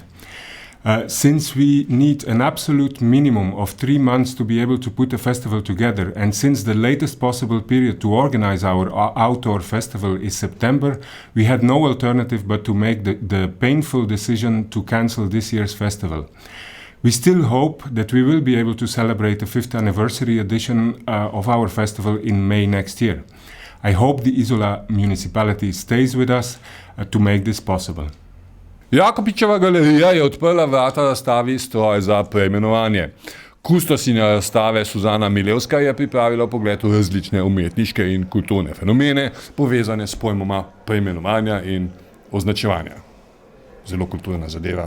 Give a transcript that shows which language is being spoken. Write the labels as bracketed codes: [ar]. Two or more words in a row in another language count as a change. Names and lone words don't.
[en] Since we need an absolute minimum of 3 months to be able to put the festival together, and since the latest possible period to organize our outdoor festival is September, we had no alternative but to make the painful decision to cancel this year's festival. We still hope that we will be able to celebrate the 5th anniversary edition of our festival in May next year. I hope the Isola municipality stays with us to make this possible. [sl] Jakopičeva galerija je odprla vrata razstavi Stroj za preimenovanje. Kustosinja razstave Suzana Milevska je pripravila pogled v različne umetniške in kulturne fenomene, povezane s pojmoma preimenovanja in označevanja. Zelo kulturna zadeva.